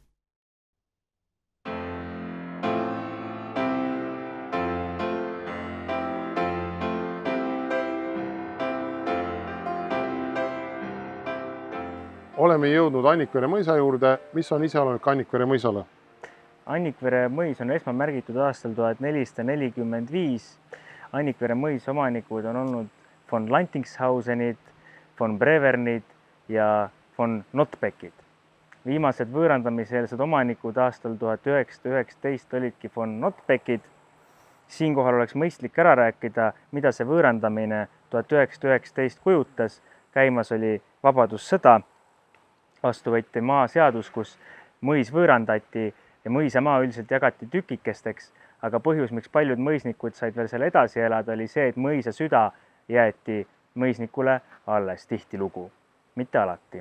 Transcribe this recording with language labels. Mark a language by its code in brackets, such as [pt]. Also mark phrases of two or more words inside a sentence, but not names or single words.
[et] Oleme jõudnud Annikvere mõisa juurde. Mis on iseloomulik Annikvere mõisale? Annikvere mõis on esmamärgitud aastal 1445. Annikvere mõis omanikud on olnud von Lantingshausenid, von Brevernid ja von Notbeckid. Viimased võõrandamiseelsed omanikud aastal 1919 olidki von Notbeckid. Siinkohal oleks mõistlik ära rääkida, mida see võõrandamine 1919 kujutas. Käimas oli vabadussõda, vastu võeti maaseadus, kus mõis võõrandati ja mõisamaa üldiselt jagati tükikesteks, aga põhjus, miks paljud mõisnikud said veel seal edasi elada, oli see, et mõisa süda jäeti mõisnikule alles tihtilugu, mitte alati.